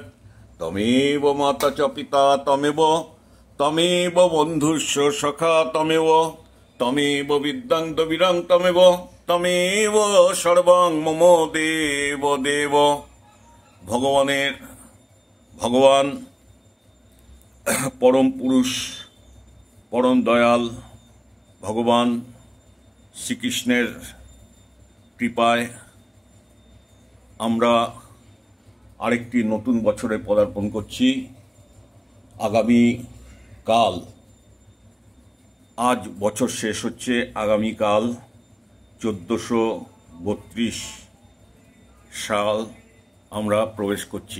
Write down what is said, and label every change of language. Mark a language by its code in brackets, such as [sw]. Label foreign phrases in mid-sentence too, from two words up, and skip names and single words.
[sa] तमेव माता च पिता तमेव बन्धुश्च सखा तमेव विद्यां द्रविणं तमेव सर्वं मम देव देव। [bn] ভগবান পরম পুরুষ পরম দয়াল ভগবান শ্রীকৃষ্ণের কৃপায় আমরা আরেকটি নতুন বছরে পদার্পণ করছি। আগামী কাল আজ বছর শেষ হচ্ছে, আগামী কাল 1432 সাল আমরা প্রবেশ করছি।